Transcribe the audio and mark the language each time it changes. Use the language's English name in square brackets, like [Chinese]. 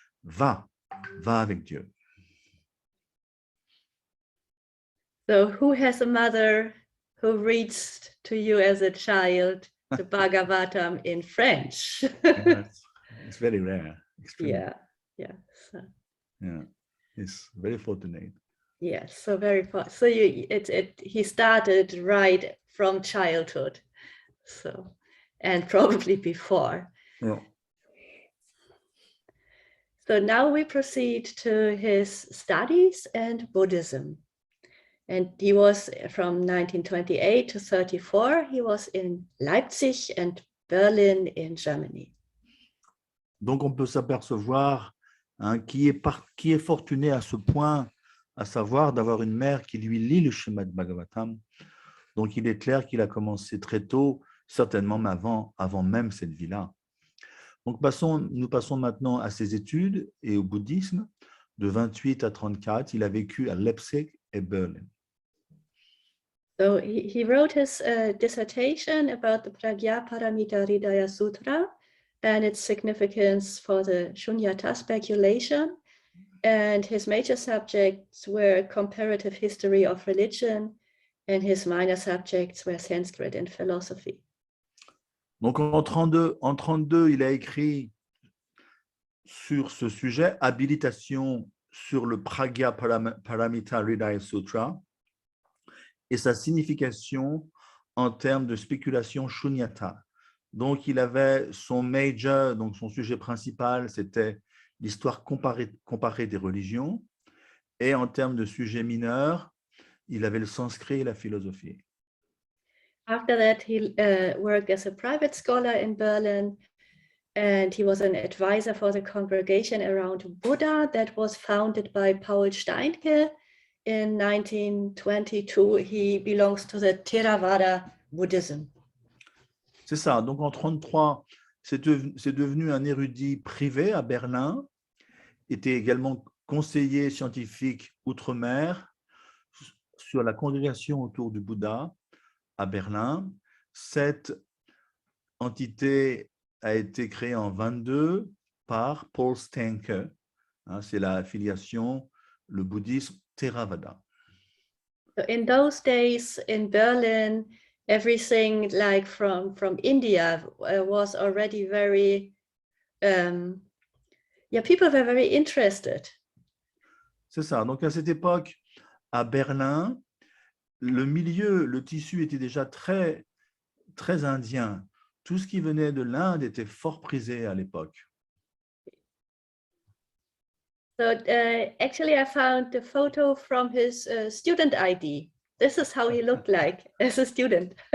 [French] Va avec Dieu. [English] So who has a mother who reads to you as a child the Bhagavatam in French? Yes, it's very rare. Yeah. So. Yeah, it's very fortunate. Yes, so very far. So he started right from childhood, so, and probably before. Yeah. So now we proceed to his studies and Buddhism. And he was from 1928 to 34. He was in Leipzig and Berlin in Germany. [French] Donc, on peut s'apercevoir qui est fortuné à ce point, à savoir d'avoir une mère qui lui lit le Srimad Bhagavatam. Donc, il est clair qu'il a commencé très tôt, certainement avant même cette vie-là. Donc, nous passons maintenant à ses études et au bouddhisme. De 28 à 34, il a vécu à Leipzig et Berlin. [English] So he wrote his dissertation about the Pragyaparamita Hridaya Sutra and its significance for the Shunyata speculation. And his major subjects were comparative history of religion, and his minor subjects were Sanskrit and philosophy. [French] Donc, en 32, il a écrit sur ce sujet, habilitation sur le Pragyaparamita Hridaya Sutra et sa signification en termes de spéculation shunyata. Donc, il avait son major, donc son sujet principal, c'était l'histoire comparée des religions. Et en termes de sujet mineur, il avait le sanskrit et la philosophie. [English] After that, he worked as a private scholar in Berlin, and he was an advisor for the congregation around Buddha that was founded by Paul Steinke in 1922. He belongs to the Theravada Buddhism. [French] C'est ça. Donc, en 1933, c'est devenu un érudit privé à Berlin, était également conseiller scientifique outre-mer sur la congrégation autour du Bouddha à Berlin. Cette entité a été créée en 1922 par Paul Steinke. C'est la affiliation, le bouddhisme Theravada. [English] So in those days in Berlin, everything like from India was already very, people were very interested. [French] C'est ça. Donc, à cette époque, à Berlin, le tissu était déjà très, très indien. Tout ce qui venait de l'Inde était fort prisé à l'époque. [English] So actually, I found the photo from his student ID. This is how he looked like as a student.